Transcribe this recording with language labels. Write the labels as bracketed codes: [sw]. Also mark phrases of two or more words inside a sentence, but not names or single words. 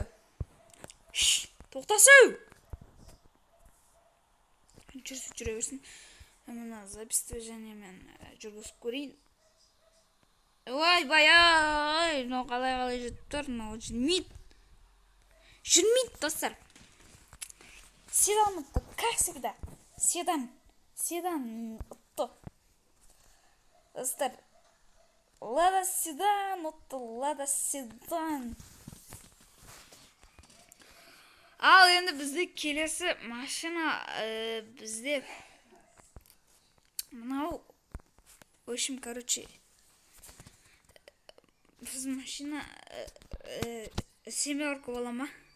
[kk] Тоқтасау. Жүре берсін. Мына записьті және мен жүргізіп көрейін. Ой, но қалай жүріп тұр, но жүрмейді. Жүрмейді, достар. Седан ұтты, [ru] как всегда. [kk] Седан ұтты. Достар, Лада Седан ұтты, Лада Седан. Ал енді бізде келесі машина, бізде мынау, [ru] в общем, короче, [kk] біз машина семерка бола ма?